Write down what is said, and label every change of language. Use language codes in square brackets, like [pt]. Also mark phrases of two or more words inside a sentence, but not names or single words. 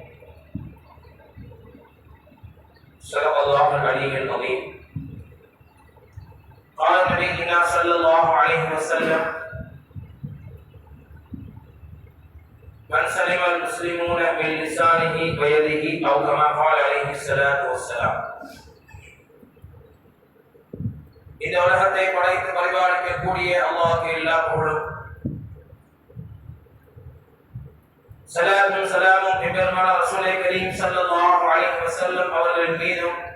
[ar] صدق الله العلي العظيم. قال نبينا صلى الله عليه وسلم: من سلم المسلمون من لسانه ويده أو كما قال عليه الصلاة والسلام. [ta] இந்த உலகத்தை படைத்து பரிபாலிக்கக்கூடிய அல்லாஹ்வுக்கு எல்லா புகழும் ஸலாத்தும் ஸலாமும் பெருமானார் [ar] رسول كريم صلى الله عليه وسلم [ta] அவர்களின் மீதும்